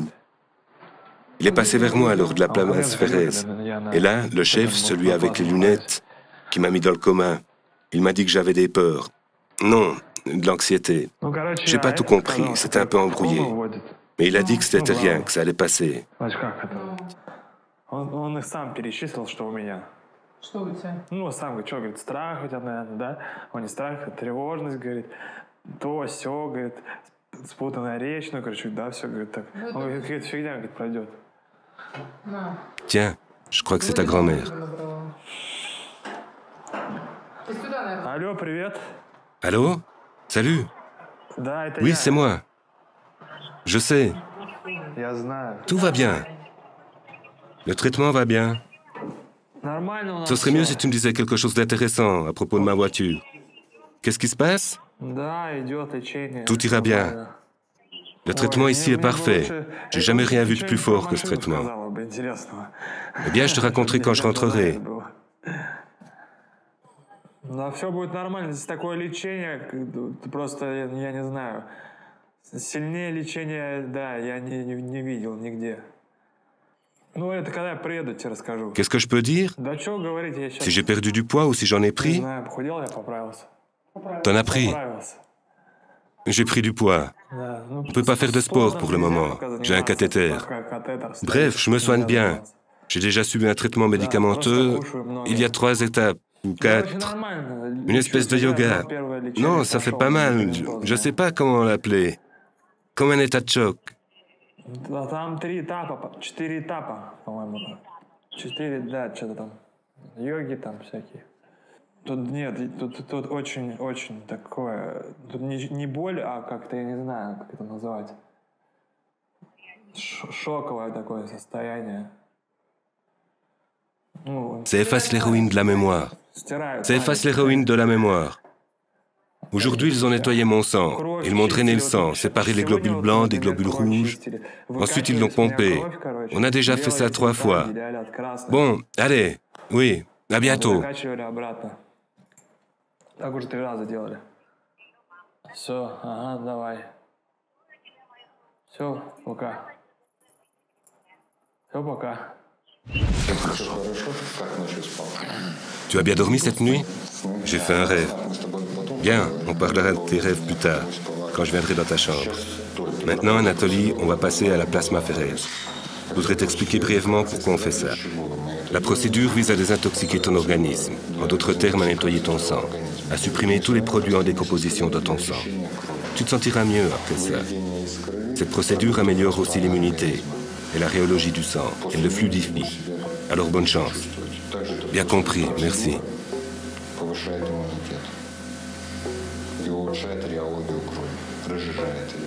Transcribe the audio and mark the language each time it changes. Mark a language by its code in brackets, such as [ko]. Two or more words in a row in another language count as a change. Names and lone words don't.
[fr] Il est passé vers moi lors de la place Ferrez. Et là, le chef, celui avec les lunettes, qui m'a mis dans le coma, il m'a dit que j'avais des peurs. Non, de l'anxiété. J'ai pas tout compris, c'était un peu embrouillé. Mais il a dit que c'était rien, que ça allait passer. [ru] Он их сам перечислил, что у меня. Что у тебя? Ну, сам говорит, что, говорит, страх у тебя, наверное, да? Он не страх, а тревожность, говорит. То, сё, говорит, спутанная речь, ну, короче, да, все, говорит, так. Он говорит, какая-то фигня, говорит, пройдет. [fr] Tiens, je crois que c'est ta grand-mère. [ru] Алло, привет. [fr] Allô? Salut? [ru] Да, это [fr] Oui, [ru] я. [fr] c'est moi. Je sais, [ru] Я знаю. [fr] tout va bien. Le traitement va bien. [ru] Нормально у нас [fr] Ce serait mieux [ru] всё. [fr] si tu me disais quelque chose d'intéressant à propos de ma voiture. Qu'est-ce qui se passe? [ru] Да, идет лечение. [fr] Tout ira bien. [ru] Нормально. [fr] Le traitement ici est parfait. J'ai jamais rien vu de plus fort que ce traitement. Eh bien, je te raconterai quand je rentrerai. [ru] Но все будет нормально. Здесь такое лечение, просто, я не знаю. Сильнее лечения, да, я не видел нигде. Ну, это когда я приеду, тебе расскажу. [fr] Qu'est-ce que je peux dire? [ru] Да что говорить, я сейчас... [fr] Si j'ai perdu du poids ou si j'en ai [ru] Не [fr] pris? [ru] знаю, похудел, я поправился. [fr] T'en as pris? [ru] Поправился. [fr] J'ai pris du poids. [ru] Да, ну, [fr] On peut pas faire de sport pour le moment. J'ai un cathéter. Bref, je me soigne bien. J'ai déjà subi un traitement médicamenteux. Il y a 3 étapes, ou 4. Une espèce de yoga. Non, ça fait pas mal. Je sais pas comment l'appeler. Comme un état de choc. [ru] Там 3 этапа, 4 этапа, по-моему. 4, да, что-то там. Йоги там всякие. Тут нет, тут очень такое... Тут не боль, а как-то, я не знаю, как это назвать. Шоковое такое состояние. Ну, [fr] Ça efface l'héroïne de la mémoire. [ru] стирают. [fr] Ça efface l'héroïne de la mémoire. Aujourd'hui, ils ont nettoyé mon sang. Ils m'ont drainé le sang, séparé les globules blancs des globules rouges. Ensuite, ils l'ont pompé. On a déjà fait ça 3 fois. Bon, allez. Oui, à bientôt. [ru] Закачивали обратно. Так уже 3 раза делали. Все, ага, давай. Все, пока. Все, пока. [fr] Tu as bien dormi cette nuit? J'ai fait un rêve. Bien, on parlera de tes rêves plus tard, quand je viendrai dans ta chambre. Maintenant, Anatoly, on va passer à la plasma Ferrez. Je voudrais t'expliquer brièvement pourquoi on fait ça. La procédure vise à désintoxiquer ton organisme, en d'autres termes à nettoyer ton sang, à supprimer tous les produits en décomposition de ton sang. Tu te sentiras mieux après ça. Cette procédure améliore aussi l'immunité et la rhéologie du sang. Elle le fluidifie. Alors bonne chance. Bien compris, merci. [ru] И улучшает реологию крови, разжижает ее.